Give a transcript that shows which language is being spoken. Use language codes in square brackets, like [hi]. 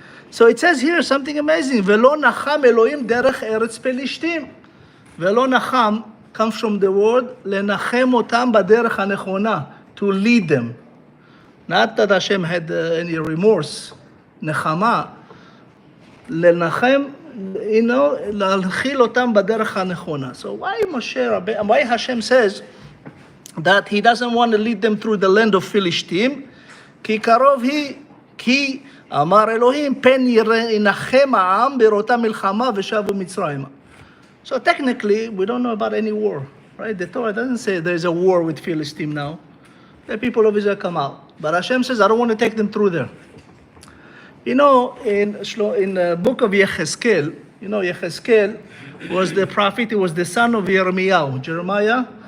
[en] So it says here something amazing. [he] Velo nacham Elohim derech eretz pelishtim. [en] Velo nacham comes from the word [he] lenachem otam baderech hanechona, [en] to lead them. Not that Hashem had any remorse. Nechama. [he] Lenachem, להנחיל אותם בדרך הנכונה. [en] So why Hashem says that he doesn't want to lead them through the land of Philistine? [he] כי קרוב היא, כי אמר אלוהים, פן ינחם העם בראותה מלחמה ושבו מצרימה. [en] So technically, we don't know about any war, right? The Torah doesn't say there's a war with Philistine now. The people of Israel come out. But Hashem says, I don't want to take them through there. You know, in the book of Yechezkel, Yechezkel was the prophet, he was the son of Jeremiah.